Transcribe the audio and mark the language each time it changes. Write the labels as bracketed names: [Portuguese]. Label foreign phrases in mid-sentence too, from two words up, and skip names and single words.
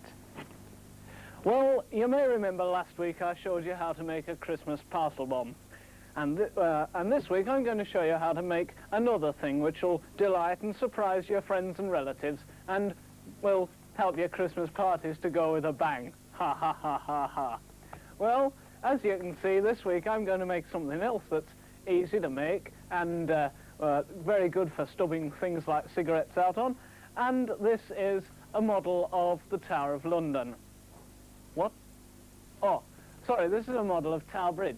[English] Well, you may remember last week I showed you how to make a Christmas parcel bomb. And this week I'm going to show you how to make another thing which will delight and surprise your friends and relatives and will help your Christmas parties to go with a bang. Ha ha ha ha ha. Well, as you can see, this week I'm going to make something else that's easy to make and very good for stubbing things like cigarettes out on, and this is a model of the Tower of London. What? Oh, sorry, this is a model of Tower Bridge.